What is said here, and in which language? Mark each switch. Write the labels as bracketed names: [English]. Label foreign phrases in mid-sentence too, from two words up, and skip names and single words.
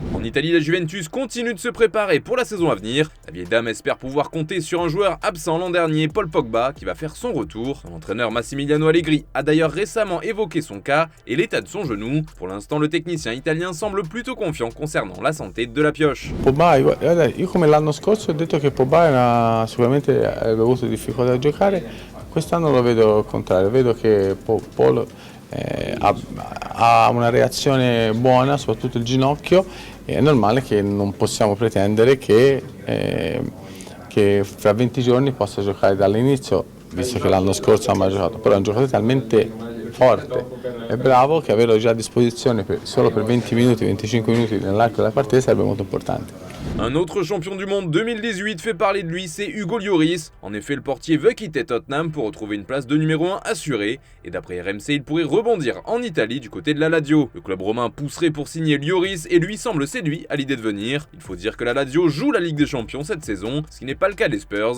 [French] En Italie, la Juventus continue de se préparer pour la saison à venir. La vieille dame espère pouvoir compter sur un joueur absent l'an dernier, Paul Pogba, qui va faire son retour. Son entraîneur Massimiliano Allegri a d'ailleurs récemment évoqué son cas et l'état de son genou. Pour l'instant, le technicien italien semble plutôt confiant concernant la santé de la pioche. [Italian] Pogba, guarda, io come l'anno scorso ho detto che Pogba sicuramente avrebbe avuto difficoltà a giocare, quest'anno lo vedo al contrario, vedo che Paul ha una reazione buona, soprattutto il ginocchio, e è normale che non possiamo pretendere che fra 20 giorni possa giocare dall'inizio, visto che l'anno scorso non ha mai giocato, però è un giocatore talmente forte e bravo che averlo già a disposizione solo per 20 minuti, 25 minuti nell'arco della partita sarebbe molto importante. [French] Un autre champion du monde 2018 fait parler de lui, c'est Hugo Lloris. En effet, le portier veut quitter Tottenham pour retrouver une place de numéro 1 assurée. Et d'après RMC, il pourrait rebondir en Italie du côté de la Lazio. Le club romain pousserait pour signer Lloris et lui semble séduit à l'idée de venir. Il faut dire que la Lazio joue la Ligue des Champions cette saison, ce qui n'est pas le cas des Spurs.